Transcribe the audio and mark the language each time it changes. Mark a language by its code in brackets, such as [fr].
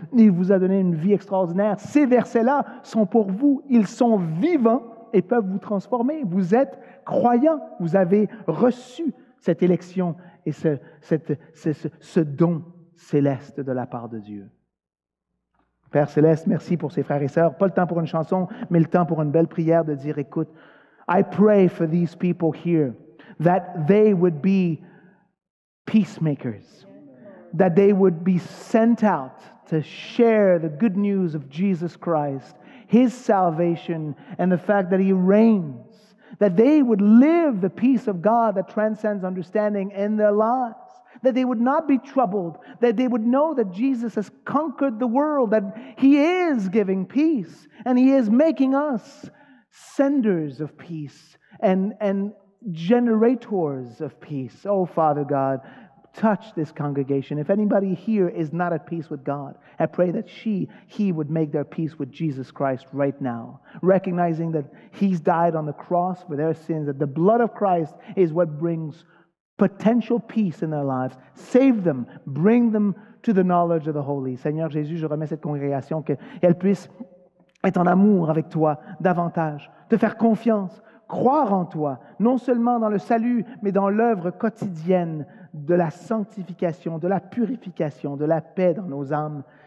[fr] Il vous a donné une vie extraordinaire. Ces versets-là sont pour vous. Ils sont vivants et peuvent vous transformer. Vous êtes croyants. Vous avez reçu cette élection et ce don céleste de la part de Dieu. Père Céleste, merci pour ces frères et sœurs. Pas le temps pour une chanson, mais le temps pour une belle prière de dire, écoute, [en] I pray for these people here that they would be peacemakers, that they would be sent out to share the good news of Jesus Christ, His salvation, and the fact that He reigns, that they would live the peace of God that transcends understanding in their lives. That they would not be troubled, that they would know that Jesus has conquered the world, that He is giving peace, and He is making us senders of peace and generators of peace. Oh, Father God, touch this congregation. If anybody here is not at peace with God, I pray that he would make their peace with Jesus Christ right now, recognizing that He's died on the cross for their sins, that the blood of Christ is what brings potential peace in their lives. Save them. Bring them to the knowledge of the Holy. [fr] Seigneur Jésus, je remets cette congrégation qu'elle puisse être en amour avec Toi davantage, te faire confiance, croire en Toi, non seulement dans le salut, mais dans l'œuvre quotidienne de la sanctification, de la purification, de la paix dans nos âmes.